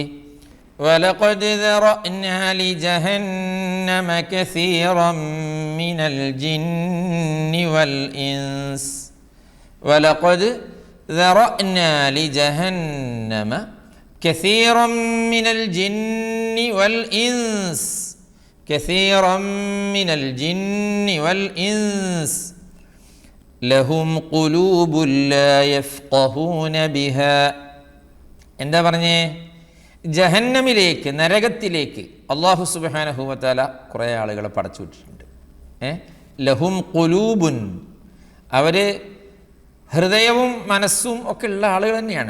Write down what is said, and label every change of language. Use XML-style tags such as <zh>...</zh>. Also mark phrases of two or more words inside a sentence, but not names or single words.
<ar>ولقد ذرأنا لجهنم كثيرا من الجن والإنس ولقد ذرأنا لجهنم كثيرا من الجن والإنس كثيرا من الجن والإنس لهم قلوب لا يفقهون بها.</ar> <ml>എന്താ പറഞ്ഞേ? ജഹന്നമിലേക്ക്, നരകത്തിലേക്ക് അല്ലാഹു</ml> <ar>سبحانه وتعالى</ar> <ml>കുറേ ആളുകളെ പടച്ചു വിട്ടിട്ടുണ്ട്.</ml> <ar>لهم قلوب,</ar> <ml>അവർ ഹൃദയവും മനസ്സും ഒക്കെ ഉള്ള ആളുകൾ തന്നെയാണ്.</ml>